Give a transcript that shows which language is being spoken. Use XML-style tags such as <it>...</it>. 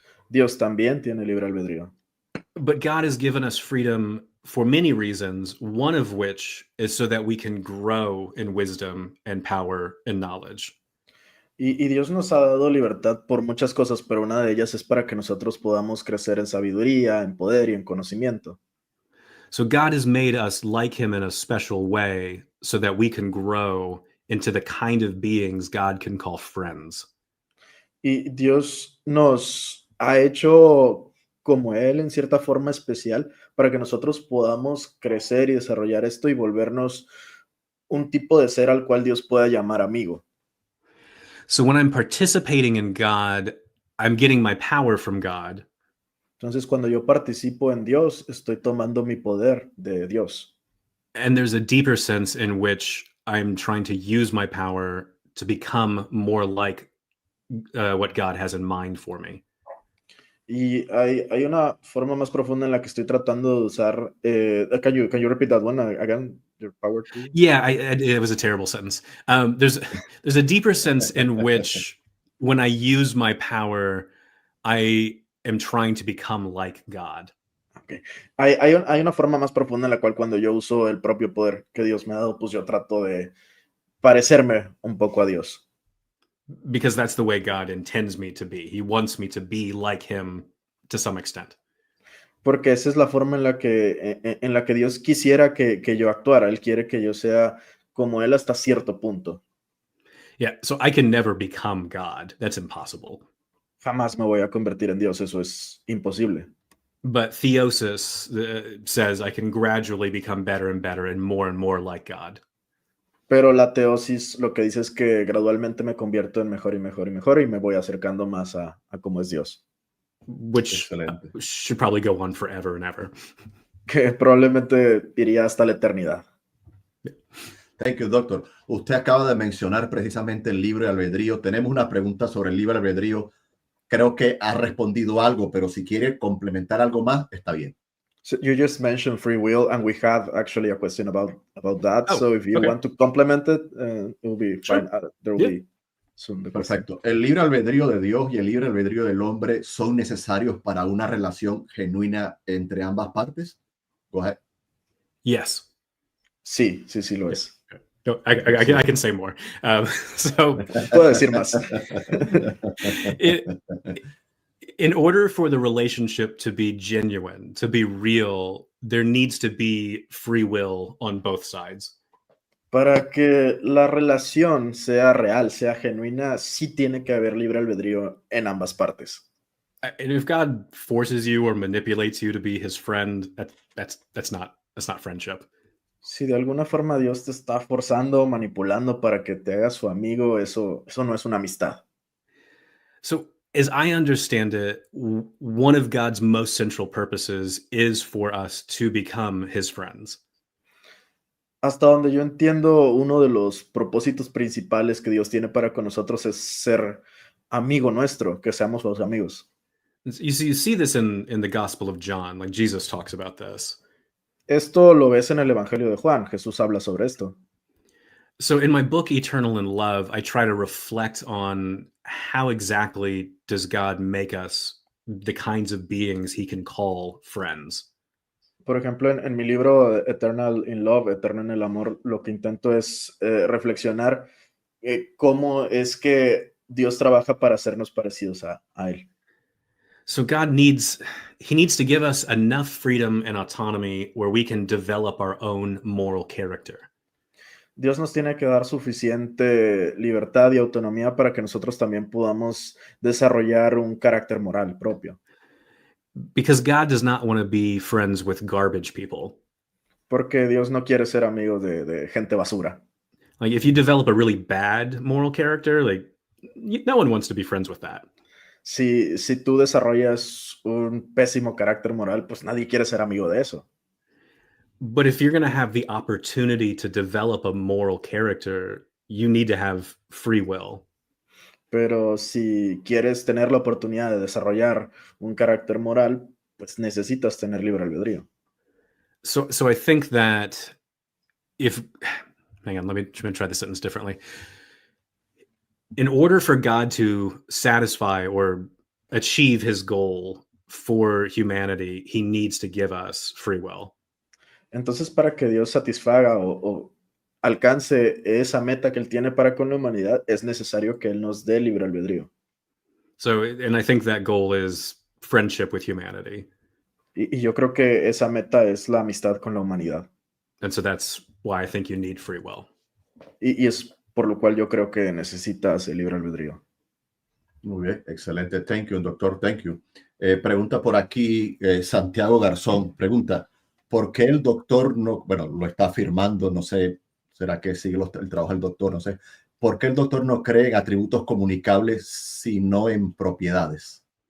<es>Dios también tiene libre albedrío.</es> <en>But God has given us freedom for many reasons, one of which is so that we can grow in wisdom and power and knowledge.</en> <es>Y Dios nos ha dado libertad por muchas cosas, pero una de ellas es para que nosotros podamos crecer en sabiduría, en poder y en conocimiento.</es> <en>So God has made us like him in a special way so that we can grow into the kind of beings God can call friends.</en> <es>Y Dios nos ha hecho como Él en cierta forma especial para que nosotros podamos crecer y desarrollar esto y volvernos un tipo de ser al cual Dios pueda llamar amigo.</es> <en>So when I'm participating in God, I'm getting my power from God.</en> <es>Entonces, cuando yo participo en Dios, estoy tomando mi poder de Dios.</es> <en>And there's a deeper sense in which I'm trying to use my power to become more like what God has in mind for me.</en> <es>Y hay una forma más profunda en la que estoy tratando de usar.</es> <en>Can you repeat that one again? Your power to. Yeah, it was a terrible sentence. There's a deeper sense in which when I use my power, I am trying to become like God. Okay.</en> <es>Hay una forma más profunda en la cual cuando yo uso el propio poder que Dios me ha dado, pues yo trato de parecerme un poco a Dios.</es> <en>Because that's the way God intends me to be. He wants me to be like him to some extent.</en> <es>Porque esa es la forma en la que Dios quisiera que yo actuara. Él quiere que yo sea como Él hasta cierto punto.</es> <en>Yeah, so I can never become God. That's impossible.</en> <es>Jamás me voy a convertir en Dios, eso es imposible.</es> <en>But theosis says I can gradually become better and more like God.</en> <es>Pero la teosis lo que dice es que gradualmente me convierto en mejor y mejor y mejor y me voy acercando más a cómo es Dios.</es> <en>Which</en> <es>Excelente.</es> <en>should probably go on forever and ever.</en> <es>Que probablemente iría hasta la eternidad.</es> <en>Thank you, doctor.</en> <es>Usted acaba de mencionar precisamente el libre albedrío. Tenemos una pregunta sobre el libre albedrío. Creo que ha respondido algo, pero si quiere complementar algo más, está bien.</es> <en>So you just mentioned free will, and we have actually a question about that. Oh, so if you okay. want to complement it, it will be Sure. fine. There will Yeah. be soon the question.</en> <es>Perfecto. El libre albedrío de Dios y el libre albedrío del hombre son necesarios para una relación genuina entre ambas partes.</es> <en>Go ahead. Yes.</en> <es>Sí lo es.</es> <en>No, I can say more. So</en> <es>Puedo decir más.</es> <en>In order for the relationship to be genuine, to be real, there needs to be free will on both sides.</en> <es>Para que la relación sea real, sea genuina, sí tiene que haber libre albedrío en ambas partes.</es> <en>And if God forces you or manipulates you to be his friend, that's not friendship.</en> <es>Si de alguna forma Dios te está forzando, manipulando para que te hagas su amigo, eso no es una amistad.</es> <en>So, as I understand it, one of God's most central purposes is for us to become his friends.</en> <es>Hasta donde yo entiendo, uno de los propósitos principales que Dios tiene para con nosotros es ser amigo nuestro, que seamos sus amigos.</es> <en>You see this in the Gospel of John, like Jesus talks about this.</en> <es>Esto lo ves en el Evangelio de Juan, Jesús habla sobre esto.</es> <en>So in my book, Eternal in Love, I try to reflect on how exactly does God make us the kinds of beings he can call friends.</en> <es>Por ejemplo, en mi libro Eternal in Love, Eterno en el Amor, lo que intento es reflexionar cómo es que Dios trabaja para hacernos parecidos a Él.</es> <en>So God needs to give us enough freedom and autonomy where we can develop our own moral character.</en> <es>Dios nos tiene que dar suficiente libertad y autonomía para que nosotros también podamos desarrollar un carácter moral propio.</es> <en>Because God does not want to be friends with garbage people.</en> <es>Porque Dios no quiere ser amigo de gente basura.</es> <en>Like if you develop a really bad moral character, like no one wants to be friends with that.</en> <es>Si tú desarrollas un pésimo carácter moral, pues nadie quiere ser amigo de eso.</es> <en>But if you're going to have the opportunity to develop a moral character, you need to have free will.</en> <es>Pero si quieres tener la oportunidad de desarrollar un carácter moral, pues necesitas tener libre albedrío.</es> <en>So I think that hang on, let me try the sentence differently. In order for God to satisfy or achieve his goal for humanity, he needs to give us free will.</en> <es>Entonces, para que Dios satisfaga o alcance esa meta que Él tiene para con la humanidad, es necesario que Él nos dé libre albedrío.</es> <en>So, and I think that goal is friendship with humanity.</en> <es>Y yo creo que esa meta es la amistad con la humanidad.</es> <en>And so that's why I think you need free will.</en> <es>Y es por lo cual yo creo que necesitas el libre albedrío. Muy bien, excelente.</es> <en>Thank you, doctor. Thank you.</en> <es>Pregunta por aquí Santiago Garzón. Pregunta, ¿por qué el doctor no, bueno, lo está afirmando, no sé, será que sigue el trabajo del doctor, no sé, ¿por qué el doctor no cree en atributos comunicables sino en propiedades?</es>